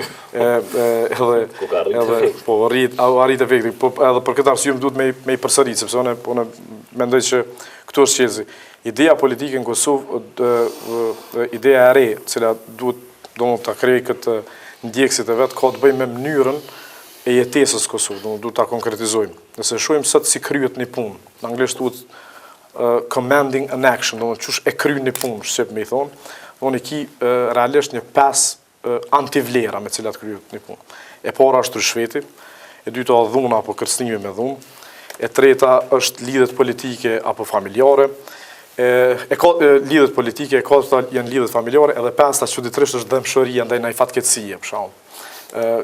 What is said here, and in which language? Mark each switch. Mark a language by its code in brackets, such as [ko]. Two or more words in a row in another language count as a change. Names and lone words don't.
[sq] Po arrit efekti, po edhe për këtë arsye duhet me i përsërit, sepse unë mendoj që këtu është qelësi. Ideja politike në Kosovë, ideja e re, cila duhet domethënë ta krijojë këtë ndjekësit e vet, ka të bëjë me mënyrën e jetesës Kosovë, domethënë duhet ta konkretizojmë. Nëse shohim sot si kryhet një punë, në anglisht thuhet [en] commanding an action, [sq] domethënë çush e kryen një punë, shqip më i thonë, domethënë ki realisht një 5 antivlera me cilat kryhet një punë. E para është rishveti, e dyta dhuna apo kërcënimi me dhunë, e treta është lidhet politike apo familjare, lidhet politike, e katërta janë lidhet familjare, edhe pesta çuditërisht është dëmshëria ndaj ndaj fatkeqësie, për shembull.